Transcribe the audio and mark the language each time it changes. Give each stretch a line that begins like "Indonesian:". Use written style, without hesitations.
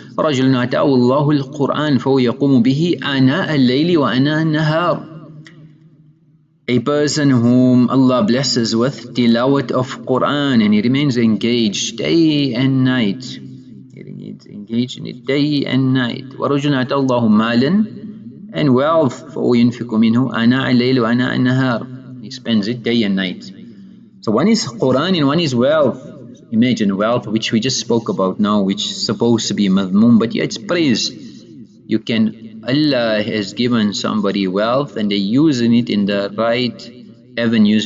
Arabic: رَجُلٌ آتَاهُ اللَّهُ الْقُرْآنَ فَهُوَ يَقُومُ بِهِ آنَاءَ اللَّيْلِ وَآنَاءَ النَّهَارِ.
English: A person whom Allah blesses with tilawat of Quran and he remains engaged day and night. He remains engaged in it day and night.
Arabic: وَرَجُلٌ آتَاهُ اللَّهُ مَالًا
English: and wealth
Arabic: فَهُوَ يُنْفِقُ مِنْهُ آنَاءَ اللَّيْلِ وَآنَاءَ النَّهَارِ.
English: He spends it day and night. So one is Quran and one is wealth. Imagine wealth, which we just spoke about now, which is supposed to be madhmoom, but yeah, it's praise. You can, Allah has given somebody wealth and they're using it in the right avenues.